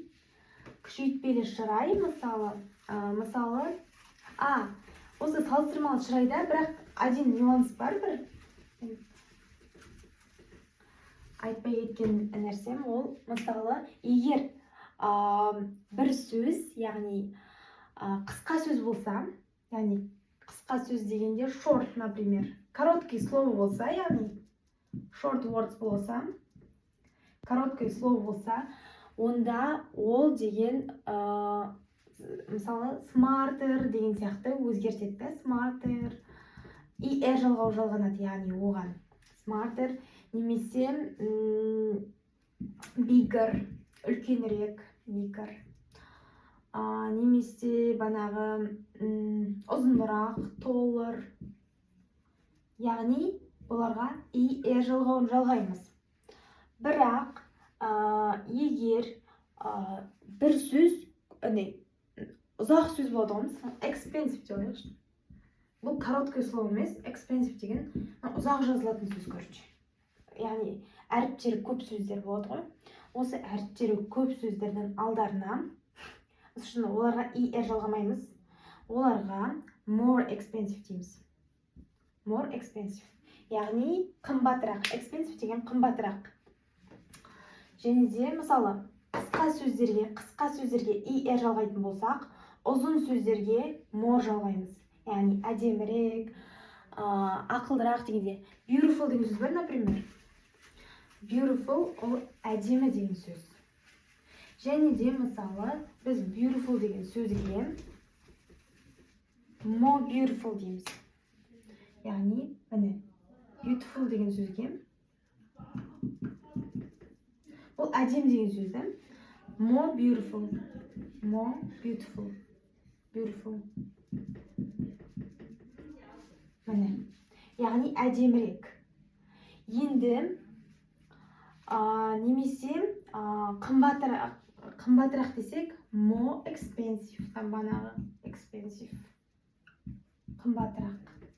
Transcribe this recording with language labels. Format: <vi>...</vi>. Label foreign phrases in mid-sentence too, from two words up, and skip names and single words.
<kk>Күшейтпелі шырай, мысалы, осы салыстырмалы шырайда бірақ</kk> <ru>один нюанс</ru> <kk>бар, бір айтпай кеткен нәрсем, ол мысалы, егер бір сөз, яғни қысқа сөз болса, яғни қысқа сөз дегенде short,</kk> <ru>например, короткий слово</ru> <kk>болса, яғни</kk> <en>short words</en> <kk>болса,</kk> <ru>короткое слово</ru> <kk>болса, онда ол деген, мысалы, smarter деген сияқты өзгертеді. Smarter, er жалғау жалғанады, яғни оған. Smarter, немесе bigger, үлкенірек, bigger. Немесе банағы ұзынырақ, taller. Яғни оларға er жалғауын жалғаймыз. Бірақ егер бір сөз, ұзақ сөз болады ғой, expensive деп ойлайықшы. Бұл</kk> <ru>короткое слово</ru> <kk>емес, expensive деген ұзақ жазылатын сөз, короче. Яғни әріптері көп сөздер болады ғой. Осы әріптері көп сөздердің алдарына оларға er жалғамаймыз. Оларға</kk> <en>more expensive</en> <kk>дейміз.</kk> <en>More expensive.</en> <kk>Яғни қымбатырақ, expensive деген қымбатырақ. Және де, мысалы, қысқа сөздерге er жалғайтын болсақ, ұзын сөздерге more жалғаймыз. Яғни әдемірек, ақылдырақ дегенде. Beautiful деген сөз бар, например. Beautiful ол әдемі деген сөз. Және де мысалы біз beautiful деген сөзге</kk> <en>more beautiful</en> <kk>дейміз. Яғни міне beautiful деген сөзге бұл әдемі деген сөзді</kk> <en>more beautiful</en> <kk>міне яғни әдемірек. Енді немесе қымбатырақ десек</kk> <en>more expensive,</en> <kk>банағы expensive қымбатырақ.</kk>